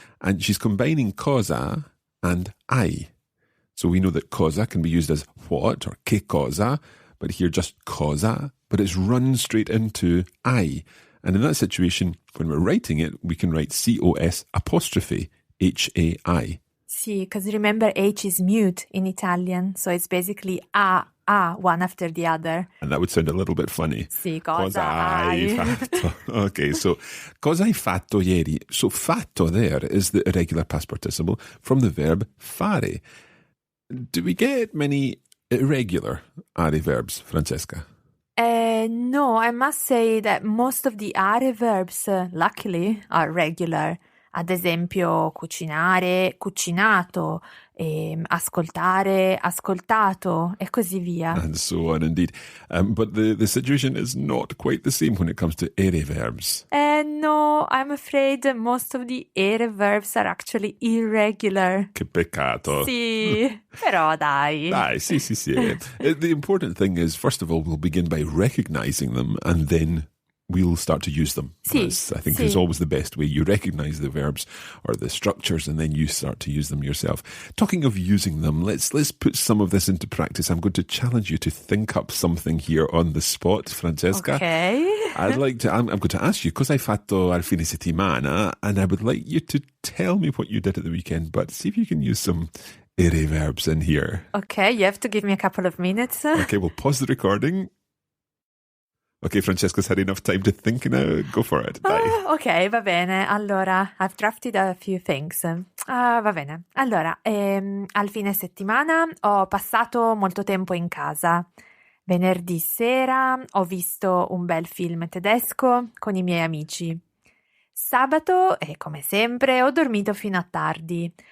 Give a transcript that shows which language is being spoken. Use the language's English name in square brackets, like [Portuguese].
[English] And she's combining cosa and ai. So we know that cosa can be used as what or che cosa, but here just cosa, but it's run straight into ai. And in that situation, when we're writing it, we can write C-O-S apostrophe H-A-I. Sì, because remember H is mute in Italian, so it's basically one after the other. And that would sound a little bit funny. [Italian] Sì, cosa hai fatto. [English] Okay, so [Italian] cosa hai fatto ieri? [English] So fatto there is the irregular past participle from the verb fare. Do we get many irregular are verbs, Francesca? No, I must say that most of the are verbs, luckily, are regular. [Italian] Ad esempio, cucinare, cucinato, ascoltare, ascoltato, e così via. [English] And so on, indeed. But the situation is not quite the same when it comes to ere verbs. No, I'm afraid most of the ere verbs are actually irregular. [Italian] Che peccato. Sì, però dai. Dai, sì. [English] The important thing is, first of all, we'll begin by recognizing them and then we'll start to use them. [Italian] Sì, [English] I think [Italian] sì. [English] is always the best way. You recognize the verbs or the structures and then you start to use them yourself. Talking of using them, let's put some of this into practice. I'm going to challenge you to think up something here on the spot, Francesca. Okay. I'm going to ask you, [Italian] cosa hai fatto al fine settimana? [English] And I would like you to tell me what you did at the weekend, but see if you can use some ere verbs in here. Okay, you have to give me a couple of minutes. Okay, we'll pause the recording. Okay, Francesca's had enough time to think now. Go for it. Dai. [Italian] Ok, va bene. [English] Allora, I've drafted a few things. [Italian] Va bene. Allora, al fine settimana ho passato molto tempo in casa. Venerdì sera ho visto un bel film tedesco con i miei amici. Sabato, come sempre, ho dormito fino a tardi.